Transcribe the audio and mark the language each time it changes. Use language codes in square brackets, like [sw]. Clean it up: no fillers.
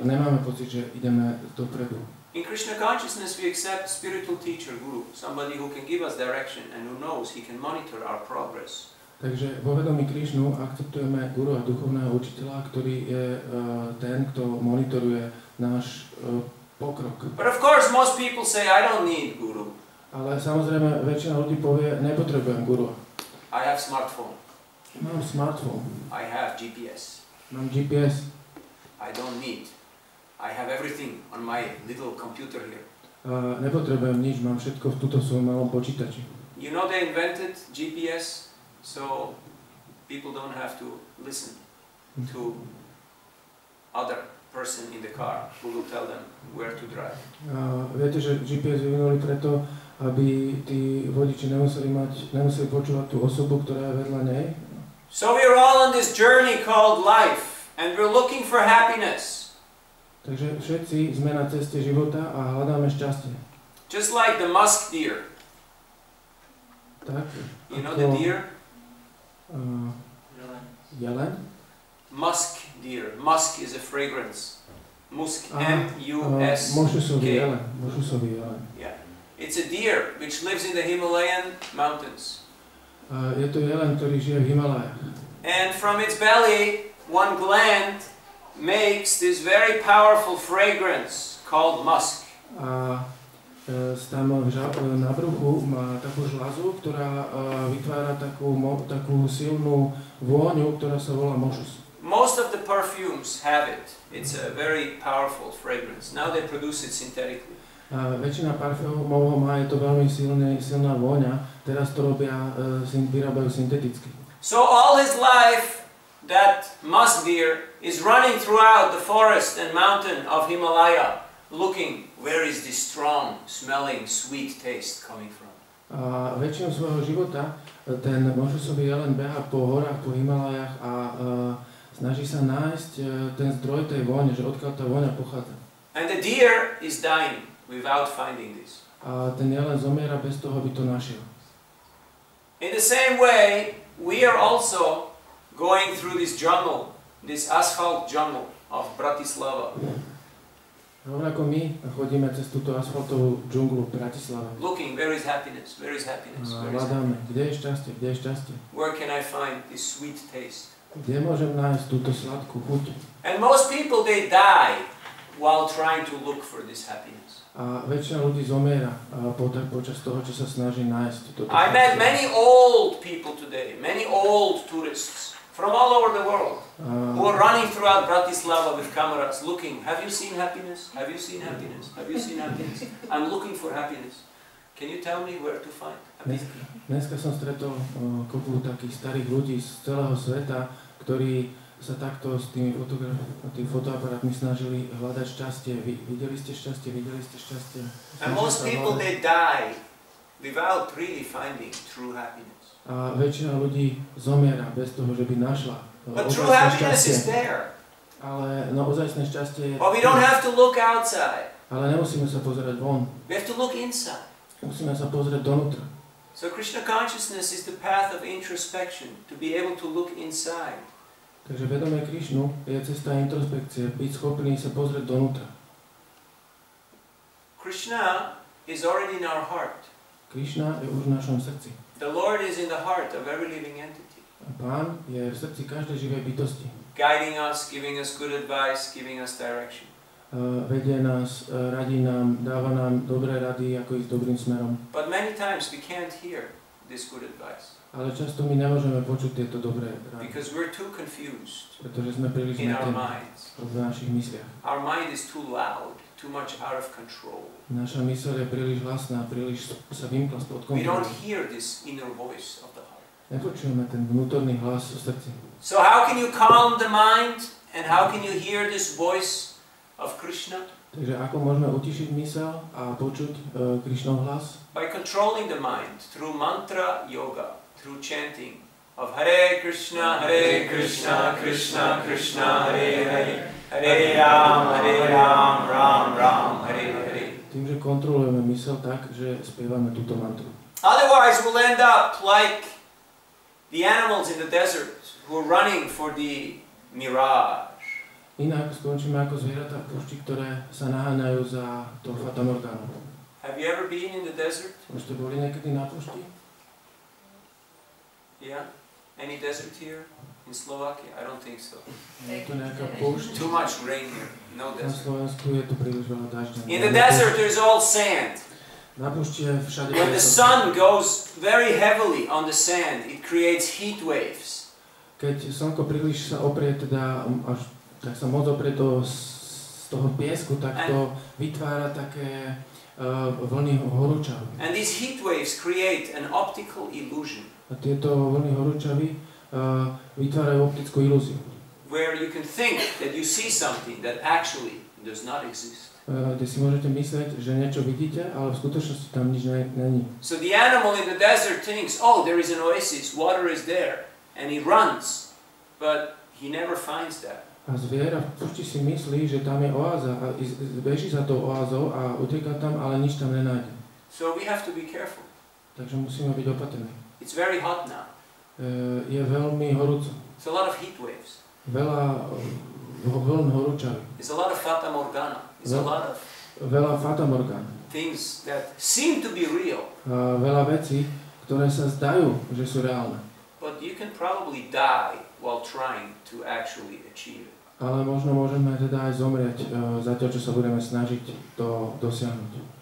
[sk] Nemáme pocit, že ideme dopredu. [en] In Krishna consciousness we accept spiritual teacher, guru, somebody who can give us direction and who knows he can monitor our progress. [sk] Takže vo vedomí Krišnu akceptujeme guru a duchovného učiteľa, ktorý je ten, kto monitoruje náš pokrok. [en] But of course most people say, I don't need guru. [sk] Ale samozrejme väčšina ľudí povie, nepotrebujem guru. [en] I have smartphone. [sk] Mám smartphone. [en] I have GPS. [sk] Mám GPS. [en] I don't need. I have everything on my little computer here. [sk] Nepotrebujem nič, mám všetko v tuto svojom malom počítači. [en] You know they invented GPS so people don't have to listen to other person in the car who will tell them where to drive. [sk] Viete, že GPS vyvinuli preto, aby tí vodiči nemuseli počúvať tú osobu, ktorá je vedľa nej. [en] So we are all on this journey called life and we're looking for happiness. [sk] Takže všetci sme na ceste života a hľadáme šťastie. [en] Just like the musk deer. [sk] Tak. [en] You know the deer? [sk] Jelen? [en] Musk deer. Musk is a fragrance. Musk, M-U-S-K. [sk] Mošusový jelen. [en] Yeah. It's a deer which lives in the Himalayan mountains. [sk] Je to jelen, ktorý žije v Himalajách. [en] And from its belly, one gland makes this very powerful fragrance called musk. [sk] A tam na bruchu má takú žľazu, ktorá vytvára takú silnú vôňu, ktorá sa volá mošus. [en] Most of the perfumes have it. It's a very powerful fragrance. Now they produce it synthetically. [sk] Väčšina parfumov má, je to veľmi silná vôňa, teraz to vyrábajú synteticky. [en] So all his life, that musk deer is running throughout the forest and mountain of Himalaya, looking where is this strong, smelling, sweet taste coming from. [sk] A väčšinu svojho života ten mošusový jelen beha po horách, po Himalajách a snaží sa nájsť ten zdroj tej vône, že odkiaľ tá vôňa pochádza. [en] And the deer is dying without finding this. [sk] A ten jelen zomiera bez toho, aby to našiel. [en] In the same way, we are also going through this jungle, this asphalt jungle of Bratislava. [sk] Rovnako my chodíme cez túto asfaltovú džunglu v Bratislave. [en] Looking, where is happiness? Where is happiness? [sk] A hľadáme, kde je šťastie, kde je šťastie. [en] Where can I find this sweet taste? [sk] Kde môžem nájsť túto sladkú chuť? [en] And most people, they die while trying to look for this happiness. [sk] A väčšina ľudí zomiera počas toho, čo sa snaží nájsť toto. [en] I met many old people today, many old tourists from all over the world who are running throughout Bratislava with cameras looking, have you seen happiness? Have you seen happiness? Have you seen happiness? I'm looking for happiness. Can you tell me where to find happiness? [sk] Dneska som stretol kopu takých starých ľudí z celého sveta, ktorí sa takto s tými fotoaparátmi snažili hľadať šťastie. Videli ste šťastie, videli ste šťastie. [en] And most people, they die without really finding true happiness. [sk] A väčšina ľudí zomiera bez toho, že by našla [en] But true happiness is there. [sk] Ale ozajstné šťastie je... [en] But we don't have to look outside. [sk] Ale nemusíme sa pozerať von. [en] We have to look inside. [sk] Musíme sa pozrieť donútra. [en] So Krishna consciousness is the path of introspection, to be able to look inside. [sk] Takže vedomie Krišnu je cesta introspekcie, byť schopný sa pozrieť donútra. [en] Krishna is already in our heart. [sk] Krišna je už v našom srdci. [en] The Lord is in the heart of every living entity. [sk] A Pán je v srdci každej živej bytosti. [en] Guiding us, giving us good advice, giving us direction. [sk] Vedie nás, radí nám, dáva nám dobré rady, ako ísť dobrým smerom. [en] But many times we can't hear this good advice. [sk] Ale často my nemôžeme počuť tieto dobré rady. [en] Because we're too confused [sk] Pretože sme príliš [en] in our [sk] zmetení [en] minds. [sk] v našich mysliach. [en] Our mind is too loud. too much out of control. [sk] Naša myseľ je príliš hlasná, príliš sa vymkla spod [en] We don't [sk] kontroly. [en] hear this inner voice of the heart. [sk] Nepočujeme ten vnútorný hlas v srdci. [en] So how can you calm the mind and how can you hear this voice of Krishna? [sk] Takže ako môžeme utišiť myseľ a počuť Krišnov hlas? [en] By controlling the mind through mantra yoga, through chanting of Hare Krishna, Krishna Krishna, Hare Hare, Hare Ram, Ram Ram, Hare Hare. [sk] Tým, že kontrolujeme myseľ tak, že spievame túto mantru. [en] Otherwise we'll end up like the animals in the desert who are running for the mirage. [sk] Inak skončíme ako zvieratá v púšti, ktoré sa naháňajú za to fatamorgánu. [en] Have you ever been in the desert? [sk] Už ste boli niekedy na púšti? [en] Yeah? Any desert here in Slovakia? I don't think so. [sk] Je to nejaká púšť? [en] Too much rain here. No [sk] Na [en] desert. [sk] Slovensku je tu príliš veľa dažďa. [en] In the desert there's all sand. [sk] Na púšti je všade [en] When the [sk] piesok. [en] sun goes very heavily on the sand, it creates heat waves. [sk] Keď slnko príliš sa oprie, teda až tak sa moc oprie z toho piesku, tak to vytvára také vlny horúčavy. [en] And these heat waves create an optical illusion [sk] A tieto vlny horúčavy vytvárajú optickú ilúziu, [en] where you can think that you see something that actually does not exist. [sk] kde si môžete myslieť, že niečo vidíte, ale v skutočnosti tam nič není. [en] So the animal in the desert thinks, oh, there is an oasis, water is there, and he runs, but he never finds that. [sk] A zviera v púšti si myslí, že tam je oáza a beží za tou oázou a uteká tam, ale nič tam nenájde. [en] So we have to be careful. [sk] Takže musíme byť opatrní. [en] It's very hot now. [sk] Je veľmi horúco. [en] It's a lot of heat waves. [sk] Veľa vln horúčavy. [en] It's a lot of fata morgana. It's a lot of [sk] Veľa fatamorgán. [en] things that seem to be real, [sk] Veľa vecí, ktoré sa zdajú, že sú reálne. [en] but you can probably die while trying to actually achieve it. [sk] Ale možno môžeme teda aj zomrieť zatiaľ, čo sa budeme snažiť to dosiahnuť.